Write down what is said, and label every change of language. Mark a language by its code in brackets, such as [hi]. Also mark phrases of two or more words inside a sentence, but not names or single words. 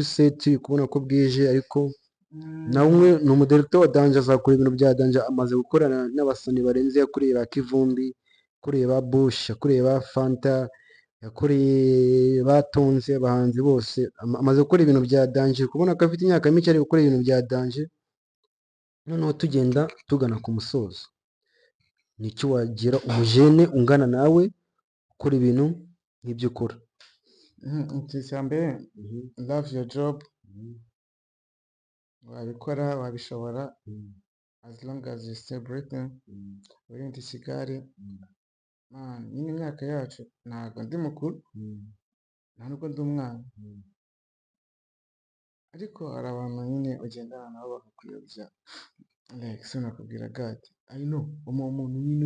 [rw] set kubona ko bwije ariko nawe ni umudirector wa Danje azakora ibintu bya Danje amaze gukorana n'abasani barenze yakoreye ba Kivumbi yakoreye ba Bush yakoreye ba Fanta yakoreye batonze abahanzi bose amaze gukora ibintu bya Danje kubona ko afite imyaka mike ari gukora ibintu bya Danje noneho tugenda tugana ku musozo nicyo wagira umujene ungana nawe ukora ibintu nk'ibyo ukora icya mbere [en] love your job [rw] wabikora wabishobora [en] as long as you stay breathing [rw] wirinde ikigare nyine imyaka yacu ntabwo ndi mukuru nta nubwo ndi umwana ariko hari abantu nyine ugendana nabo bakakuyobya like sinakubwira gati [en] I know [rw] umuntu nyine uri